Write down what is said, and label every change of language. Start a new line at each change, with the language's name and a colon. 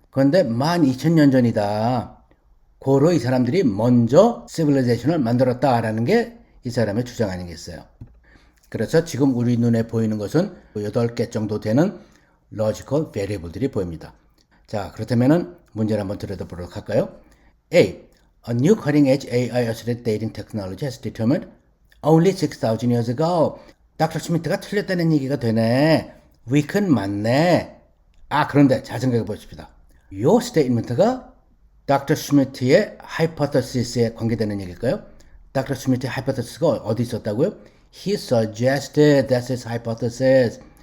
Korean: 그런데 12,000년 전이다. 고로 이 사람들이 먼저 civilization을 만들었다라는 게 이 사람의 주장 아니겠어요. 그래서 지금 우리 눈에 보이는 것은 8개 정도 되는 logical variable들이 보입니다. 자, 그렇다면은 문제를 한번 들여다보도록 할까요?
English: A. A new cutting-edge AI-assisted dating technology has determined only 6,000 years ago.
Korean: 닥터 슈미트가 틀렸다는 얘기가 되네. weak은 맞네. 그런데 잘 생각해 보십시다. 이 스테이트먼트가 닥터 슈미트의 hypothesis에 관계되는 얘기일까요? 닥터 슈미트의 hypothesis가 어디 있었다고요?
English: He suggested that's his hypothesis.